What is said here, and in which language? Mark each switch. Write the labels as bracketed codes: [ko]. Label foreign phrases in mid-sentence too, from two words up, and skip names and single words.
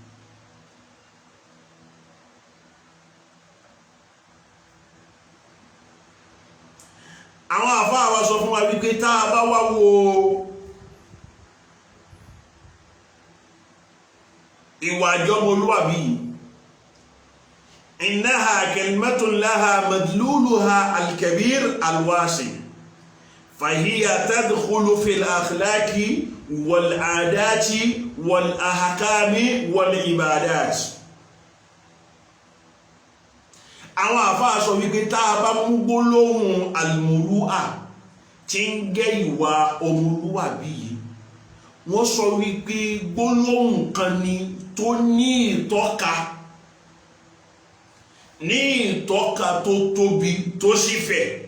[yo] Àwọn àfáà wa sọ fún wa wípé tá a bá wá wo ìwà ìjọmọlúwàbí, [ar] إنها كلمة لها مدلولها الكبير الواسع، فهي تدخل في الأخلاق والعادات والأحكام والعبادات. [yo] Àwọn àfáà sọ wípé tá a bá mú gbólóhùn al-muru'a tí ń gẹ́ ìwà ọmọlúwàbí yìí, wọ́n sọ wípé gbólóhùn kan ni tó ní ìtọ́ka tó tóbi tó sì fẹ̀.